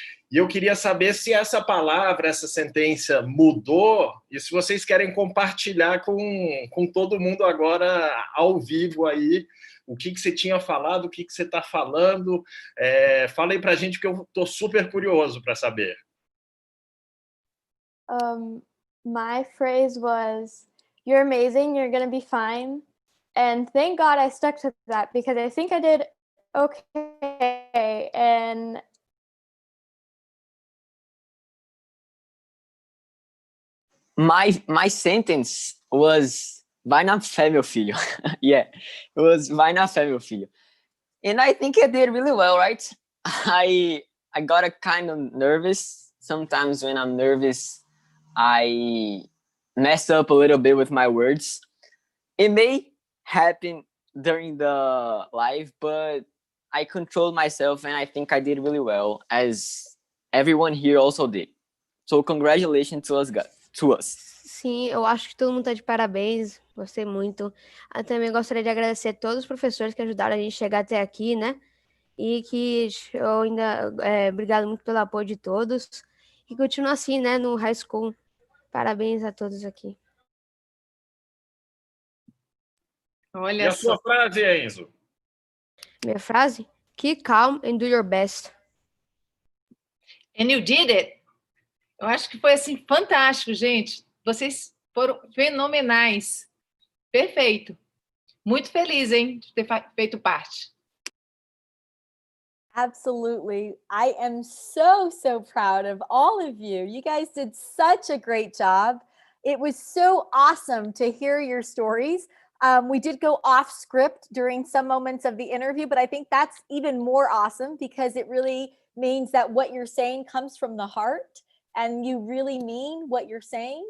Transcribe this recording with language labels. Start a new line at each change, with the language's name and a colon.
Portuguese: E eu queria saber se essa palavra, essa sentença mudou e se vocês querem compartilhar com todo mundo agora ao vivo aí o que você tinha falado, o que você está falando. Fala aí para a gente, porque eu estou super curioso para saber.
English: My phrase was, "You're amazing, you're gonna be fine." And thank God I stuck to that because I think I did okay. And My sentence was
Portuguese: vai na fé, meu filho.
English: Yeah, it was
Portuguese: vai na fé, meu filho.
English: And I think I did really well, right? I got a kind of nervous. Sometimes when I'm nervous, I mess up a little bit with my words. It may happen during the live, but I controlled myself and I think I did really well, as everyone here also did. So congratulations to us, guys. To us.
Portuguese: Sim, eu acho que todo mundo tá de parabéns, gostei muito. Eu também gostaria de agradecer a todos os professores que ajudaram a gente a chegar até aqui, né? E que eu ainda, obrigado muito pelo apoio de todos. E continua assim, né, no high school. Parabéns a todos aqui. E a sua frase, Enzo? Minha frase?
English: Keep calm and do your best. And you did it.
Portuguese: Eu acho que foi assim fantástico, gente. Vocês foram fenomenais. Perfeito. Muito feliz, hein, de ter feito parte.
English: Absolutely. I am so proud of all of you. You guys did such a great job. It was so awesome to hear your stories. We did go off script during some moments of the interview, but I think that's even more awesome because it really means that what you're saying comes from the heart and you really mean what you're saying.